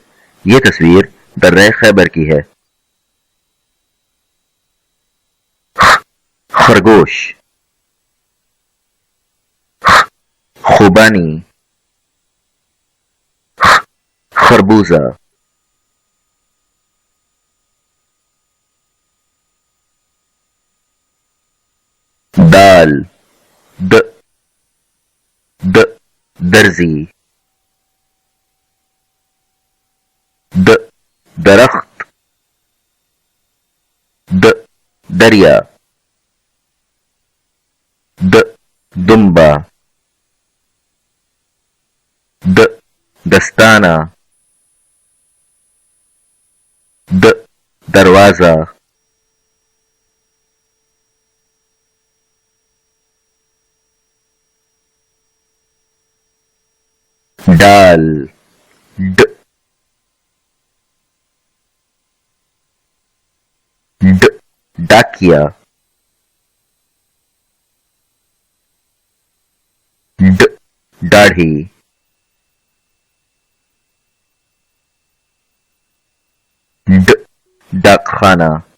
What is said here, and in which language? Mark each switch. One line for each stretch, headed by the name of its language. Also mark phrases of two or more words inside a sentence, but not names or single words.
Urdu: یہ تصویر درہ خیبر کی ہے۔ خرگوش خوبانی خربوزہ دال د د درزی د درخت د دریا د دمبا د دستانہ د دروازہ ڈال ڈ ڈ ڈاکیا ڈ داڑھی ڈ ڈاک خانہ